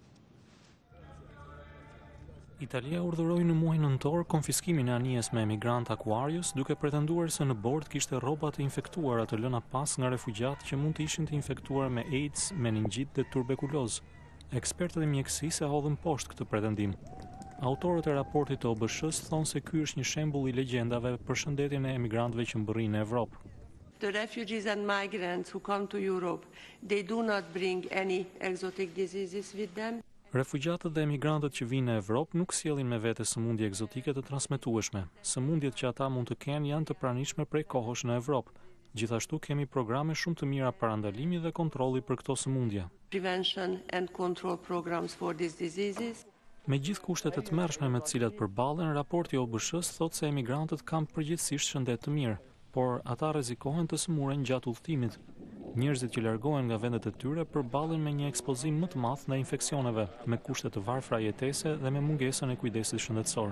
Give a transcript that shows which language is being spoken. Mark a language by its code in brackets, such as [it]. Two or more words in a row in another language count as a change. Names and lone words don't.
[sq] Italia urdhëroi në muajin nëntor konfiskimin e anijes me emigrant Aquarius, duke pretenduar se në bord kishte rroba të infektuara të lëna pas nga refugjatë që mund të ishin të infektuar me AIDS, meningjit dhe tuberkulozë. Ekspertët e mjekësisë e hodhën poshtë këtë pretendim. Autorët e raportit të OBSH-s thonë se ky është një shembull i legjendave për shëndetjen e emigrantëve që mbërrin në Evropë. [en] The refugees and migrants who come to Europe, they do not bring any exotic diseases with them. [sq] Refugjatët dhe emigrantët që vinë në Evropë nuk sjellin me vete sëmundje egzotike të transmetueshme. Sëmundjet që ata mund të kenë janë të pranishme prej kohësh në Evropë. Gjithashtu kemi programe shumë të mira parandalimi dhe kontrolli për këto sëmundje. [en] Prevention and control programs for these diseases. [sq] Me gjithë kushtet e tmerrshme me të cilat përballen, raporti i OBSH-s thotë se emigrantët kanë përgjithsisht shëndet të mirë, por ata rrezikohen të sëmuren gjatë udhëtimit. Njerëzit që largohen nga vendet e tyre përballen me një ekspozim më të madh ndaj infeksioneve, me kushte të varfra jetese dhe me mungesën e kujdesit shëndetësor.